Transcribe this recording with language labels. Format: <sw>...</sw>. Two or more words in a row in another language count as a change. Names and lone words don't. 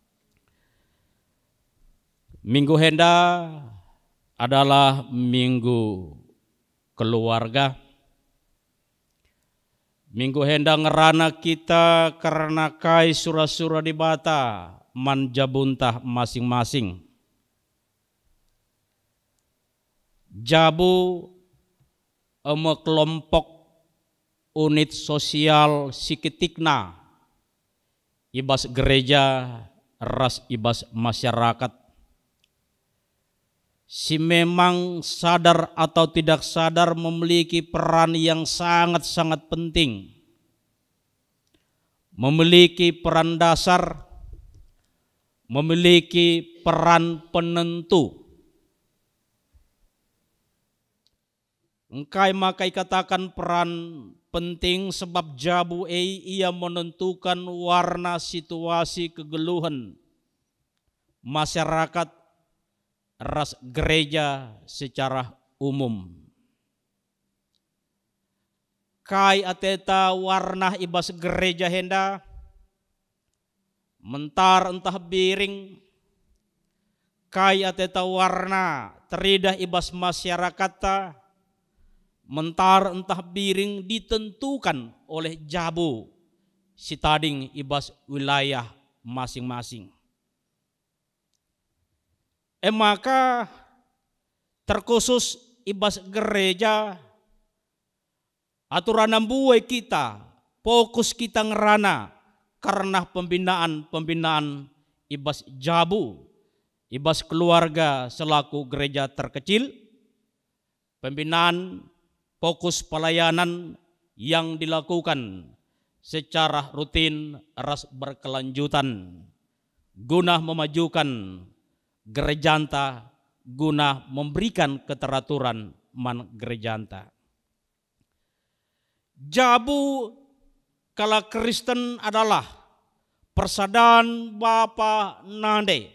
<btx>Minggu henda</btx> <id>adalah minggu keluarga.</id> <btx>Minggu hendang ngerana kita karena kai surah-surah di bata manjabuntah masing-masing. Jabu kelompok</btx> <id>unit sosial</id> <btx>siketikna ibas gereja ras ibas masyarakat.</btx> <id>Si memang sadar atau tidak sadar memiliki peran yang sangat-sangat penting. Memiliki peran dasar, memiliki peran penentu.</id> <btx>Engkai makai katakan peran penting sebab jabu ia menentukan warna situasi kegeluhan masyarakat ras gereja</btx> <id>secara umum.</id> <btx>Kai ateta warna ibas gereja henda mentar entah biring. Kai ateta warna teridah ibas masyarakat mentar entah biring</btx> <id>ditentukan oleh</id> <btx>Jabu si tading ibas wilayah masing-masing. Maka terkhusus ibas gereja aturan buai kita, fokus kita</btx> <id>ngerana karena pembinaan ibas Jabu, ibas keluarga selaku gereja terkecil, pembinaan fokus pelayanan yang dilakukan secara rutin ras berkelanjutan guna memajukan gerejanta, guna memberikan keteraturan man gerejanta.</id> <btx>Jabu kala Kristen adalah persadaan bapa nande.</btx>